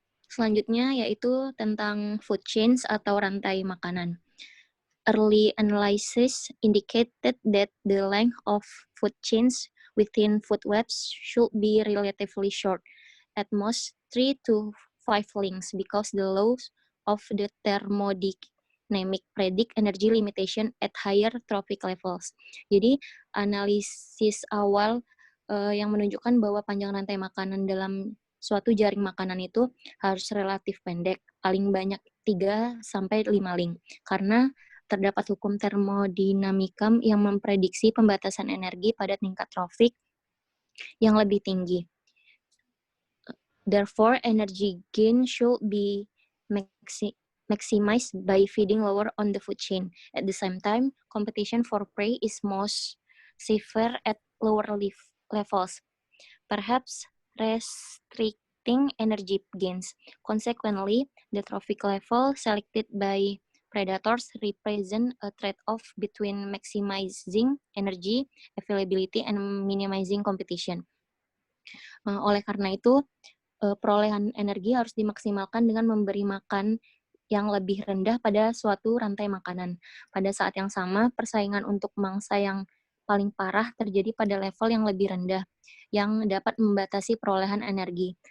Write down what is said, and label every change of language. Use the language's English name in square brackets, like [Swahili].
[Indonesian] Selanjutnya yaitu tentang food chains atau rantai makanan. [English] Early analysis indicated that the length of food chains within food webs should be relatively short, at most 3 to 5 links, because the laws of the thermodynamic predict energy limitation at higher trophic levels. [Indonesian] Jadi, analisis awal yang menunjukkan bahwa panjang rantai makanan dalam suatu jaring makanan itu harus relatif pendek, paling banyak 3-5 link, karena terdapat hukum termodinamika yang memprediksi pembatasan energi pada tingkat trofik yang lebih tinggi. [English] Therefore, energy gain should be maximized by feeding lower on the food chain. At the same time, competition for prey is most severe at lower levels, perhaps restricting energy gains. Consequently, the trophic level selected by predators represent a trade-off between maximizing energy availability and minimizing competition. [Indonesian] Oleh karena itu, perolehan energi harus dimaksimalkan dengan memberi makan yang lebih rendah pada suatu rantai makanan. Pada saat yang sama, persaingan untuk mangsa yang paling parah terjadi pada level yang lebih rendah, yang dapat membatasi perolehan energi.